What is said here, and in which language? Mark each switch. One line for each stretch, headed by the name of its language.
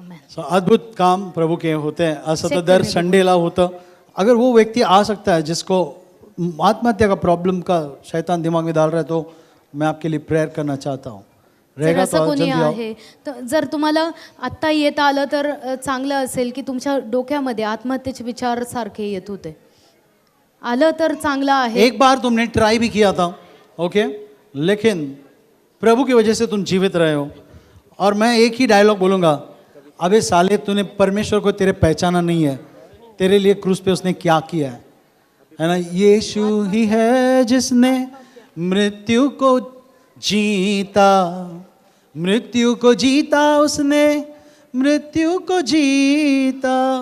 Hindi: सो अद्भुत काम प्रभु के होते हैं.
Marathi: असं तर दर संडेला होतं.
Hindi: अगर वो व्यक्ति आ सकता है जिसको आत्महत्या का प्रॉब्लम का शैतान दिमाग में डाल रहा है, तो मैं आपके लिए प्रेयर करना चाहता हूँ. रहेगा तो
Marathi: कोणी
Hindi: जल्दी आओ.
Marathi: आहे तर जर तुम्हाला आत्ता येता आलं तर चांगलं असेल, की तुमच्या डोक्यामध्ये आत्महत्येचे विचार सारखे येत होते, आलं तर चांगलं आहे.
Hindi: एक बार तुमने ट्राई भी किया था, ओके, लेकिन प्रभु की वजह से तुम जीवित रहे हो. और मैं एक ही डायलॉग बोलूँगा, अबे साले तूने परमेश्वर को तेरे पहचाना नहीं है, तेरे लिए क्रूस पे उसने क्या किया है ना. यीशु ही है जिसने मृत्यु को जीता, मृत्यु को जीता उसने, मृत्यु को जीता.